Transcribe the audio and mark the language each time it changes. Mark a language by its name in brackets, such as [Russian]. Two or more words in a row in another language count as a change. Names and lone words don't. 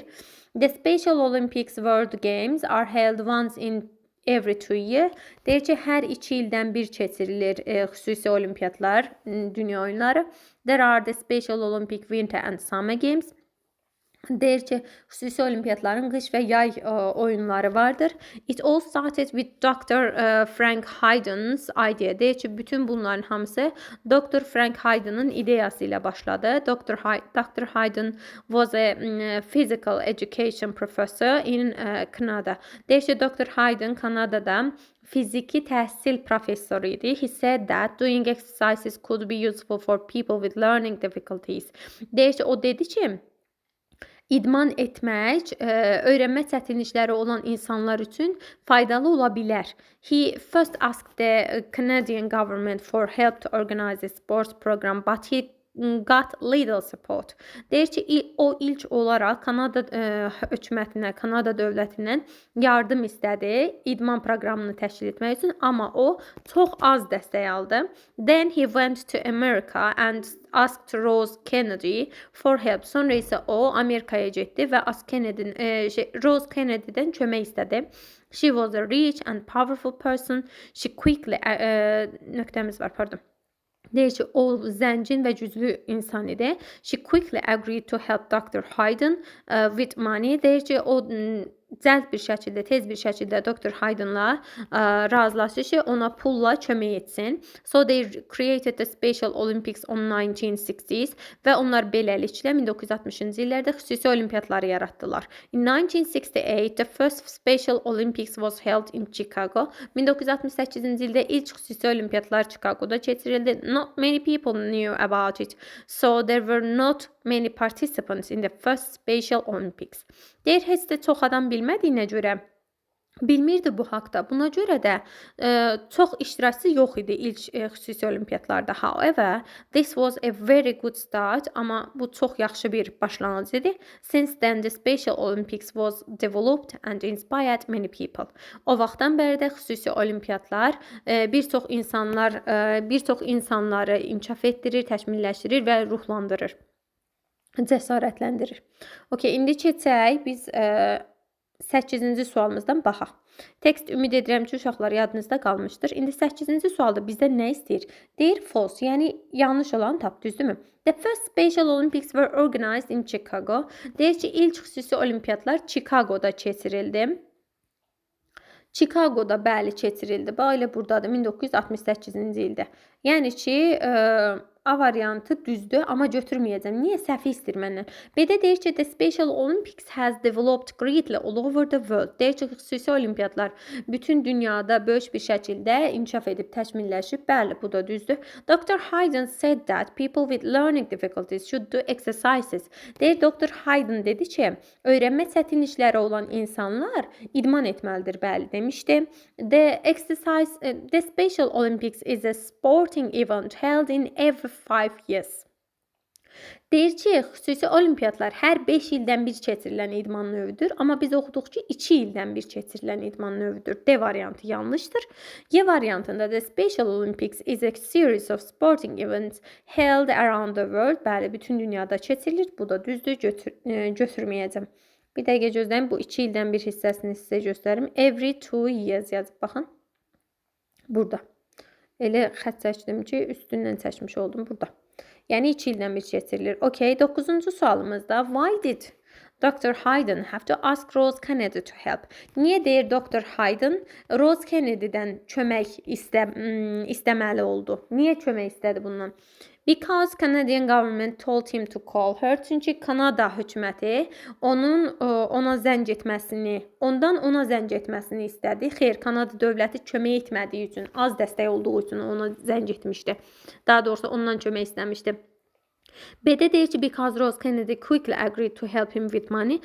[English] The Special Olympics World Games are held once in every 2 years. [Azerbaijani] Deyir ki, hər 2 ildən bir keçirilir xüsusi olimpiyatlar, dünya oyunları. [English] There are the Special Olympic Winter and Summer Games. [Azerbaijani] Deyir ki, xüsusi olimpiyatların qış və yay oyunları vardır. [English] It all started with Dr. Frank Hayden's idea. [Azerbaijani] Deyir ki, bütün bunların hamısı Dr. Frank Hayden'ın ideyası ilə başladı. [English] Dr. Hayden was a physical education professor in Canada. [Azerbaijani] Deyir ki, Dr. Hayden Kanadada fiziki təhsil professoru idi. [English] He said that doing exercises could be useful for people with learning difficulties. [Azerbaijani] Deyir ki, o dedi ki, İdman etmək öyrənmə çətinlikləri olan insanlar üçün faydalı ola bilər. [English] He first asked the Canadian government for help to organize a sports program, but he got little support. [Azerbaijani] Deyir ki, o ilk olaraq Kanada hökumətinə, Kanada dövlətindən yardım istədi idman proqramını təşkil etmək üçün, amma o çox az dəstək aldı. [English] Then he went to America and asked Rose Kennedy for help. [Azerbaijani] Sonra isə o Amerikaya getdi və Rose Kennedy'dən kömək istədi. [English] She was a rich and powerful person. She quickly [Azerbaijani] nöqtəmiz var, pardon. Deyir ki, o zəngin və güclü insan idi. [English] She quickly agreed to help Dr. Hayden with money. [Azerbaijani] Deyir ki, o cəld bir şəkildə, tez bir şəkildə Dr. Hayden'la razılaşdı ki, ona pulla kömək etsin. [English] So they created the Special Olympics on 1960s [Azerbaijani] və onlar beləliklə 1960-cı illərdə xüsusi olimpiyatları yaratdılar. [English] In 1968, the first Special Olympics was held in Chicago. [Azerbaijani] 1968-ci ildə ilk xüsusi olimpiyatlar Chicago'da keçirildi. [English] Not many people knew about it, so there were not many participants in the first Special Olympics. [Azerbaijani] Deyir, heç də çox adam bilmədiyinə görə bilmirdi bu haqda. Buna görə də çox iştirakçı yox idi ilk xüsusi olimpiyatlarda. However, this was a very good start. Amma bu çox yaxşı bir başlanğıc idi. Since then, the Special Olympics was developed and inspired many people. O vaxtdan bəri də xüsusi olimpiyatlar bir çox insanları inkişaf etdirir, təkmilləşdirir və ruhlandırır, cəsarətləndirir. Okay, indi keçək biz 8-ci sualımızdan baxaq. Tekst ümid edirəm ki, uşaqlar yadınızda qalmışdır. İndi 8-ci sualda bizdən nə istəyir? Deyir false, yəni yanlış olan tap, düzdürmü? [English] The first Special Olympics were organized in Chicago. [Azerbaijani] Deyir ki, ilk xüsusi olimpiyatlar Chicago'da keçirildi. Chicago'da bəli keçirildi. Bax, elə buradadır, 1968-ci ildə. Yəni ki, A variantı düzdür, amma götürməyəcəm. Niyə? Səhvi istəyir məndən. B-də deyir ki, [English] the Special Olympics has developed greatly all over the world. [Azerbaijani] Deyir ki, xüsusi olimpiyatlar bütün dünyada böyük bir şəkildə inkişaf edib, təkmilləşib. Bəli, bu da düzdür. [English] Dr. Hayden said that people with learning difficulties should do exercises. [Azerbaijani] Deyir, Dr. Hayden dedi ki, öyrənmə çətinlikləri olan insanlar idman etməlidir. Bəli, demişdi. [English] The Special Olympics is a sporting event held in every 5 years. [Azerbaijani] Deyir ki, xüsusi olimpiyatlar hər 5 ildən bir keçirilən idman növüdür, amma biz oxuduq ki, 2 ildən bir keçirilən idman növüdür. D variantı yanlışdır. [English] Y variantında the Special Olympics is a series of sporting events held around the world. [Azerbaijani] Bəli, bütün dünyada keçirilir. Bu da düzdür, götürməyəcəm. Bir dəqiqə gözləyin, bu 2 ildən bir hissəsini sizə göstərim. [English] Every 2 years [Azerbaijani] yazıb baxın. Burada. Elə xətt çəkdim ki, üstündən çəkmiş oldum burada. Yəni 2 ildən bir keçirilir. [English] Okay, [Azerbaijani] 9-cu sualımızda [English] why did Dr. Hayden have to ask Rose Kennedy to help? [Azerbaijani] Niyə deyir Dr. Hayden Rose Kennedy'dən kömək istəməli oldu? Niyə kömək istədi bundan? [English] Because Canadian government told him to call her. [Azerbaijani] Çünki Kanada hökuməti ona zəng etməsini, ondan ona zəng etməsini istədi. Xeyr, Kanada dövləti kömək etmədiyi üçün, az dəstək olduğu üçün ona zəng etmişdi. Daha doğrusu ondan kömək istəmişdi. B-də deyir ki, [English] because Rose Kennedy quickly agreed to help him with money.